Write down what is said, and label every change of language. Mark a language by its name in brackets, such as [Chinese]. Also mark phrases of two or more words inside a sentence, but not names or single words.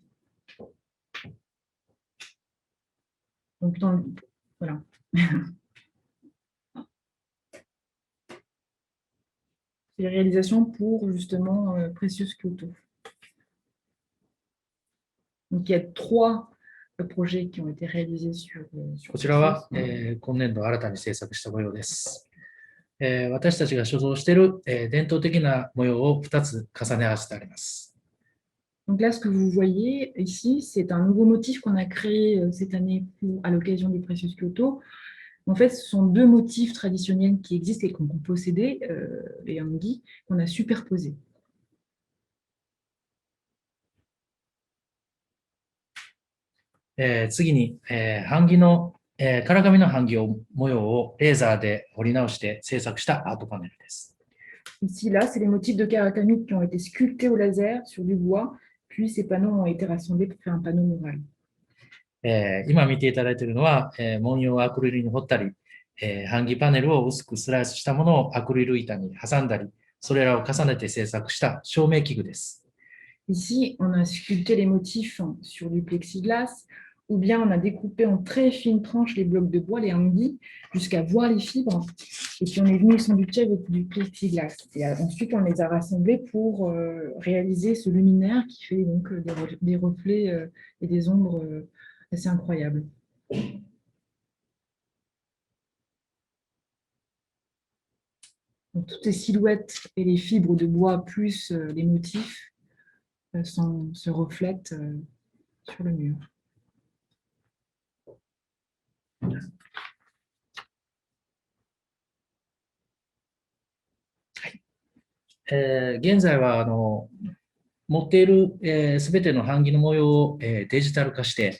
[French] Donc, voilà. C'est les réalisations pour justement Precious Kyoto. Donc, il y a 3 projets qui ont été réalisés sur [Japanese] こちらは、今年度新たに制作した模様です。私たちが所蔵している、伝統的な模様を2つ重ね合わせてあります。 [French] Donc là, ce que vous voyez ici, c'est un nouveau motif qu'on a créé cette année à l'occasion du Precious Kyoto. En fait, ce sont 2 motifs traditionnels qui existent et qu'on possédait, les hanggi, qu'on a superposés. [Japanese] 次に、版木の、唐紙の版木模様をレーザーで彫り直して制作したアートパネルです。 [French] Ici, là, c'est les motifs de karakami qui ont été sculptés au laser sur du bois, puis ces panneaux ont été rassemblés pour faire un panneau mural. [Japanese] 今見ていただいているのは、文様をアクリルに彫ったり、版木パネルを薄くスライスしたものをアクリル板に挟んだり、それらを重ねて制作した照明器具です。 [French] Ici, on a sculpté les motifs sur du plexiglas, ou bien on a découpé en très fines tranches les blocs de bois, les hangis, jusqu'à voir les fibres. Et puis on est venu s'embuter avec du plexiglas. Et ensuite, on les a rassemblés pour réaliser ce luminaire qui fait donc des reflets et des ombres assez incroyables. Donc, toutes les silhouettes et les fibres de bois plus les motifs se reflètent sur le mur. [Japanese] 現在は持っているすべての版木の模様をデジタル化して、